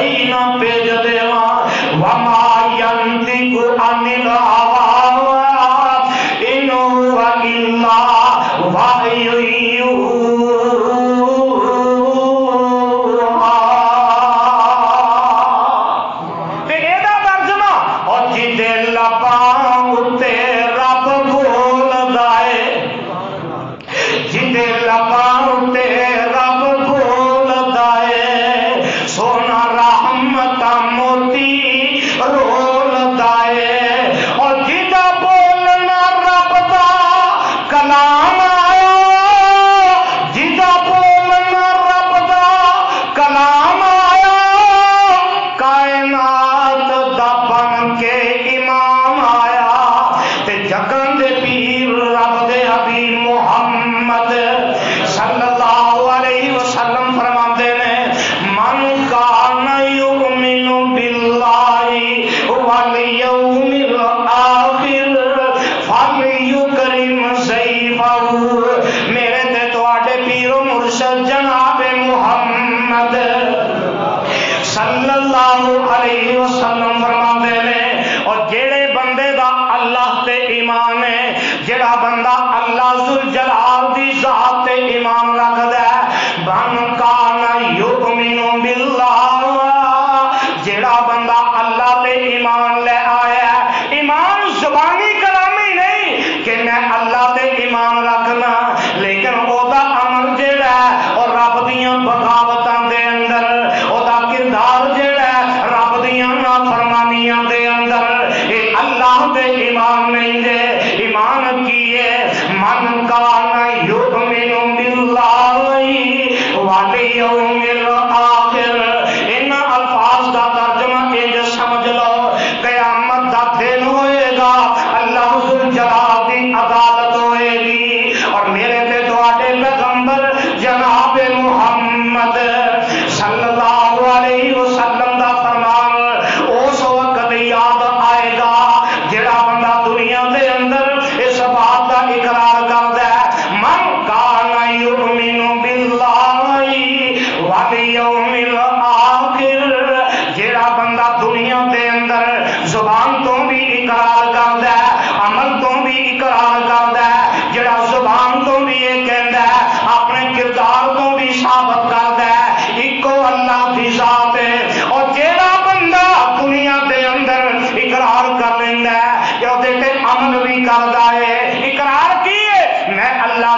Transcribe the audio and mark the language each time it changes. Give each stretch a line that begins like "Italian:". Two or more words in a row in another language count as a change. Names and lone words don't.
Punjabi: نا بھیج دیوا
Arabic: وما ينطق عن الهوى إن هو إلا وحي يوحى.
Punjabi: تے ایہدا ترجمہ اور جیہدے لباں اتے رب بولدا ہے، جیہدے لباں اتے رب بولدا ہے، سونا رحمت موتی رولدا ہے. اور جیہدا بولنا رب دا کلام آیا، جیہدا بولنا رب دا کلام آیا، کائنات دا بن کے امام آیا. تے جگن دے پیر رب دے حبیب محمد
Arabic: صلى الله عليه وسلم
Punjabi: فرماتے نے
Arabic: من كان يؤمن بالله واليوم الآخر فليكرم ضيفه.
Punjabi: میرے تے تہاڈے پیر و مرشد جناب محمد
Arabic: صلى الله عليه وسلم
Punjabi: فرماتے نے اور جیہڑے بندے دا اللہ تے ایمان ہے، جیہڑا بندہ
Arabic: الله ذو الجلال
Punjabi: دی ذات تے ایمان رکھدا ہے,
Arabic: من كان يؤمن بالله,
Punjabi: جیہڑا بندہ اللہ تے ایمان لے آیا، ایمان زبانی کلامی نہیں کہ میں اللہ تے ایمان رکھنا، لیکن اوہدا عمل جیہڑا ہے اور رب دیاں بغاوتاں دے اندر اوہدا کردار جیہڑا ہے رب دیاں نافرمانیاں دے اندر، ایہہ اللہ تے ایمان نہیں دے. ایمان کی ہے
Arabic: من كان يؤمن بالله واليوم الآخر.
Punjabi: ان الفاظ دا ترجمہ اینج سمجھ لو، قیامت دا دن ہووے گا، اللہ
Arabic: ذو الجلال
Punjabi: دی عدالت ہووے گی اور میرے تے تہاڈے پیغمبر جناب محمد
Arabic: صلى الله عليه وسلم
Punjabi: دا فرمان اس وقت یاد آئے گا جیہڑا بندہ دنیا دے اندر اس بات کا اقرار کردا ہے,
Arabic: من كان يؤمن بالله واليوم الآخر.
Punjabi: جیہڑا بندہ دنیا دے اندر زبان توں وی اقرار کردا ہے، عمل توں وی اقرار کردا ہے، جیہڑا زبان توں وی ایہہ کہندا ہے، اپنے کردار توں وی ثابت کردا ہے اکو اللہ دی ذات ہے. اور جیہڑا بندہ دنیا دے اندر اقرار کر لیندا ہے کہ اوہدے تے عمل وی کردا ہے، اقرار کی ہے میں اللہ